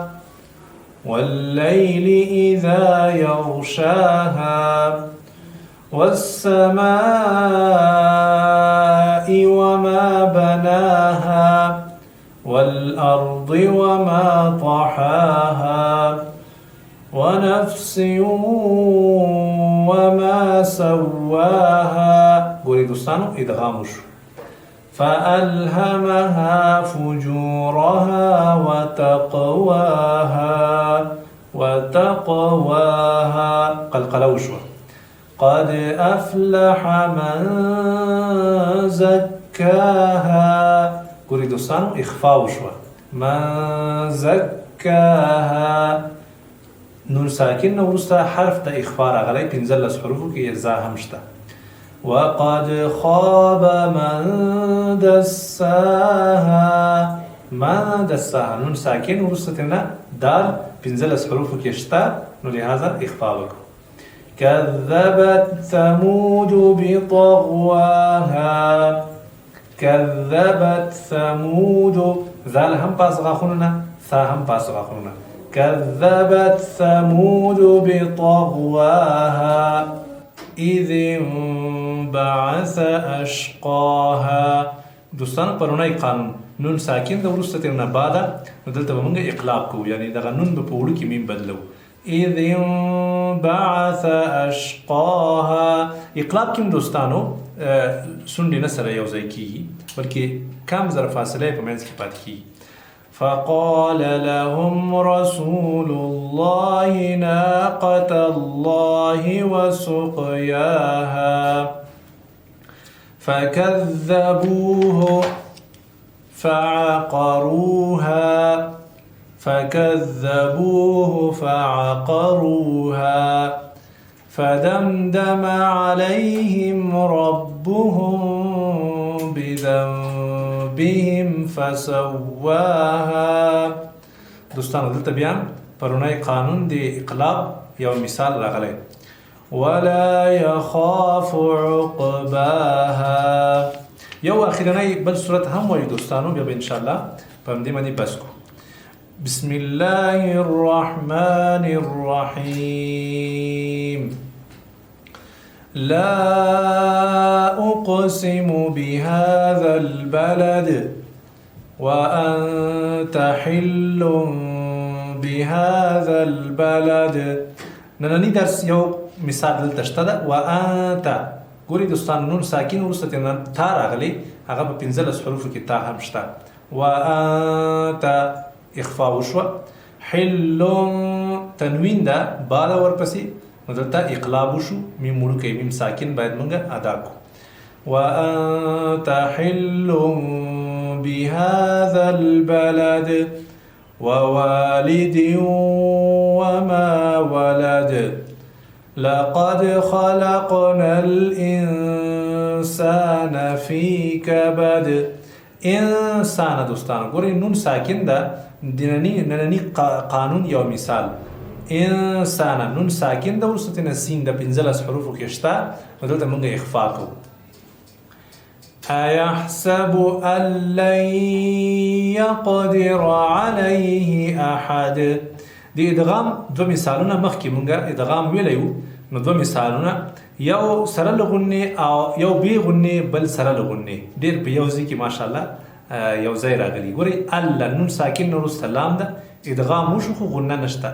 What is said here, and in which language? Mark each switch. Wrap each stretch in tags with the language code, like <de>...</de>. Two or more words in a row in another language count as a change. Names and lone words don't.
<ar>والليل إذا يغشاها والسماء وما بناها والأرض وما طحاها ونفس وما سواها.</ar> <ps>ګورئ دوستانو ادغام وشو.</ps> <ar>فألهمها فجورها وتقواها</ar> <ps>قلقلة وشو.</ps> <ar>قد أفلح من زكاها.</ar> <ps>ګورئ دوستانو اخفاء وشو.</ps> <ar>من زكاها</ar> <ps>نون ساکن نو وروسته حرف د اخفاء راغلی 15 حروفو کې زا هم شته.</ps> <ar>وقد خاب من دساها. من دساها</ar> <ps>نون ساکن وروسته ترنه دال 15 حروفو کې شته نو لهذا اخفاء وکړو.</ps> <ar>كذبت ثمود بطغواها. كذبت ثمود</ar> <ps>ذال هم پاس غاخونونه ثا هم پاس غاخونونه.</ps> <ar>كذبت ثمود بطغواها إذ انبعث أشقاها.</ar> <ps>دوستان پرونای قانون نون ساکن د وروسته ترنه بعده نو دلته به موږ اقلاب کوو، یعنی دغه نون به په وړو کې میم بدلو.</ps> <ar>إذ انبعث أشقاها</ar> <ps>اقلاب کې دوستانو سندې نه سره یو ځای کېږي بلکې کم زره فاصله یې په منځ کې پاتې کېږي.</ps> <ar>فقال لهم رسول الله ناقة الله وسقياها فكذبوه فعقروها فدمدم عليهم ربهم بذنبهم فسواها.</ar> <ps>دوستانو دلته بیا پرونای قانون دی اقلاب یو مثال راغلی.</ps> <ar>ولا يخاف عقباها.</ar> <ps>یو اخرنی بل صورت هم وایو دوستانو، بیا به انشاءالله په همدې باندې بس کو.</ps> <ar>بسم الله الرحمن الرحيم. لا أقسم بهذا البلد وأنت حل بهذا البلد.</ar> <ps>نننی درس یو مثال دلته شته ده. وأنت ګورئ دوستان نون ساکن وروسته ترنه تا راغلی، هغه په 15 حروفو کې تا هم شته. وأنت اخفاء وشوه. حل تنوین ده بالا ورپسې نو دلته اقلاب وشو، میم وړوکی میم ساکن باید موږ ادا کو.</ps> <ar>وأنت حل بهذا البلد ووالد وما ولد لقد خلقنا الإنسان في كبد.</ar> <ps>انسان دوستان ګورئ نون ساکن ده. نننی قانون یو مثال. انسان نون ساکن ده وروسته ترنه سین د 15 حروفو کې شته نو دلته موږ اخفاء کوو.</ps> <ar>أيحسب أن لن يقدر عليه أحد.</ar> <ps>دی ادغام دو مثالونه مخکې موږ ادغام ویلی وو، نو دو مثالونه یو سره له غنې او یو بې غنې بل سره له غنې ډېر په یو ځای کې ماشاءالله یو ځای راغلي. ګورئ الله نون ساکن نه وروسته لام ده، ادغام وشو خو غنه نشته.</ps>